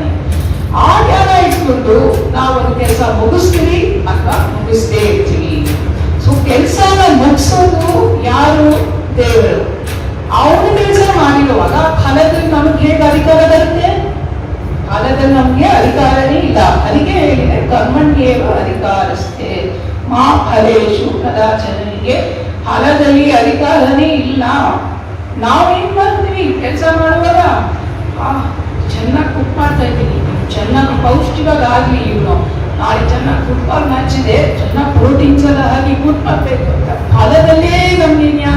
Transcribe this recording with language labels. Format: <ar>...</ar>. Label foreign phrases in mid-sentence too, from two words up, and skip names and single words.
<kn>ಆ ಜ್ಞಾನ ಇಟ್ಕೊಂಡು ನಾವು ಒಂದು ಕೆಲಸ ಮುಗಿಸ್ತೀವಿ ಅಥವಾ ಮುಗಿಸ್ದೇ ಇರ್ತೀವಿ. ಸೊ ಕೆಲಸನ ಮುಗಿಸೋದು ಯಾರು? ದೇವರು. ಅವನು ಕೆಲಸ ಮಾಡಿರುವಾಗ ಫಲದಲ್ಲಿ ನಮ್ಗೆ ಹೇಗೆ ಅಧಿಕಾರ ಬರುತ್ತೆ? ಫಲದಲ್ಲಿ ನಮ್ಗೆ ಅಧಿಕಾರನೇ ಇಲ್ಲ. ಅದಕ್ಕೆ ಹೇಳಿದೆ</kn> <sa>ಕರ್ಮಣ್ಯೇವ ಅಧಿಕಾರಸ್ಥೆ ಮಾ ಫಲೇಶು ಕದಾಚನಿಗೆ.</sa> <kn>ಫಲದಲ್ಲಿ ಅಧಿಕಾರನೇ ಇಲ್ಲ. ನಾವೇನ್ ಮಾಡ್ತೀವಿ ಕೆಲಸ ಮಾಡುವಾಗ, ಚೆನ್ನಾಗಿ ಕುಕ್ ಮಾಡ್ತಾ ಇದ್ದೀನಿ, ಚೆನ್ನಾಗಿ ಪೌಷ್ಟಿಕವಾಗಿ ಆಗ್ಲಿ, ಇವನು ನಾಳೆ ಚೆನ್ನಾಗಿ</kn> <en>football match</en> <kn>ಇದೆ, ಚೆನ್ನಾಗಿ ಪ್ರೋಟೀನ್ಸ್ ಎಲ್ಲ ಹಾಕಿ ಕುಕ್ ಮಾಡ್ಬೇಕು ಅಂತ ಫಲದಲ್ಲೇ ನಮ್ಗೆ ಜ್ಞಾನ.</kn>